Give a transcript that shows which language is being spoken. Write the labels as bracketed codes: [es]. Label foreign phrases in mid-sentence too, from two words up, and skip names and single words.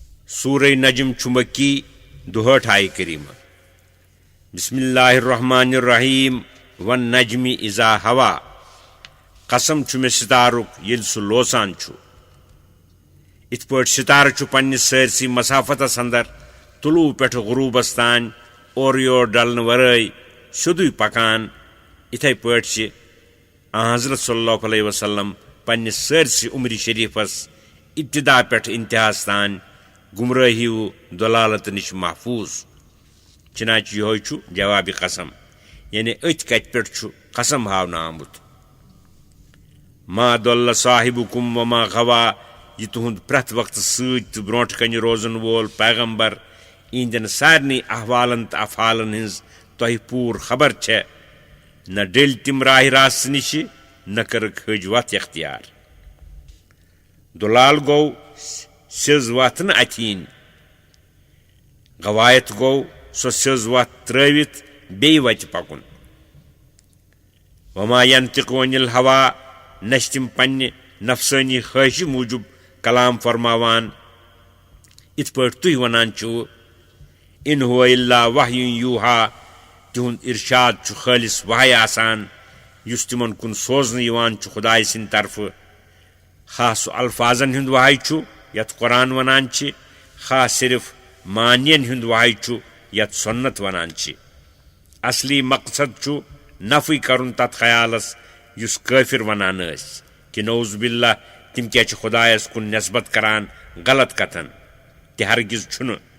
[ks] سورہ نجم مکی 62 آیہ کریمہ [ar] بسم اللہ الرحمن الرحیم والنجم اذا ہوا [ks] قسم چھ مے ستارک یل سہ لوسان چھ ات پٲٹھۍ ستارہ چھ پننس سٲرسی مسافتس اندر طلوع پٮ۪ٹھ غروبس تان اور یور ڈلنہٕ ورٲے سیودُے پکان اتھے پٲٹھۍ چھ حضرت [ar] صلی اللہ علیہ وسلم [ks] پننس سٲرسی عمر شریفس ابتدا پٮ۪ٹھ انتہاس تان گمراہی و دلالت نش محفوظ چنانچہ یہ چھ جواب قسم یعنی ات کت پٮ۪ٹھ چھ قسم ہاونہٕ آمت [ar] ما ضل صاحبکم وما غوا [ks] یہ تہند پرٛٮ۪تھ وقت سۭتۍ تہٕ برونٛٹھ کنہِ روزن وول پیغمبر اہندین سارنٕے احوالن تہٕ افعالن ہٕنٛز تۄہہِ پوٗرٕ خبر چھےٚ نہ ڈٔلۍ تِم راہِ راست نِشہِ نہ کٔرٕکھ ۂج وتھ اختیار دُلال گوٚو سیٚز وتھ نہٕ اتھِ یِنۍ غوایت گوٚو سۄ سیٚز وتھ ترٛٲوِتھ بیٚیہِ وتہِ پکُن [ar] وما ینطق عن الہوا [ks] نہ چھِ تِم پننہِ نفسٲنی خواہشہِ موٗجوٗب کلام فرماوان اتھ پٲٹھۍ تُہۍ ونان چھِو [ar] ان هو الا وحی یوحا [ks] تہند ارشاد چھُ خٲلص وحی آسان یُس تِمن کُن سوزنہٕ یِوان چھُ خداے سٕنٛدِ طرفہٕ خاص سُہ الفاظن ہُنٛد وحی چھُ یتھ قرآن ونان چھِ خاص صرف معنین ہُنٛد وحی چھُ یتھ سنت ونان چھِ اصلی مقصد چھُ نفی کرُن تتھ خیالس یُس کٲفر ونان ٲسۍ کہ [ar] نعوذ باللہ [ks] تِم کیٛاہ چھِ خدایس کُن نسبت کران غلط کتھن تہِ ہرگز چھُنہٕ